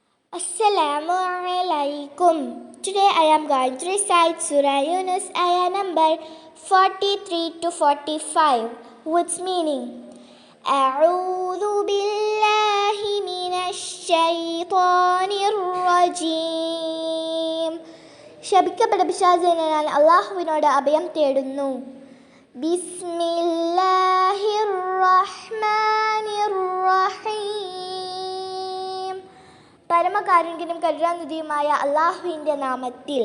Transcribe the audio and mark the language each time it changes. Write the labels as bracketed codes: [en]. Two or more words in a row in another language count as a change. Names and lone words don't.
[ar] السلام عليكم. [en] Today I am going to recite Surah Yunus ayah number 43 to 45 with meaning. [ar] أعوذ بالله من الشيطان الرجيم. [ml] ശപിക്കപ്പെട്ട പിശാചിനാൽ അല്ലാഹുവിനോട് അഭയം തേടുന്നു. [ar] بسم الله الرحمن الرحيم. [ml] പരമകാരുണ്യനും കരുണാനിധിയുമായ അല്ലാഹുവിൻ്റെ നാമത്തിൽ.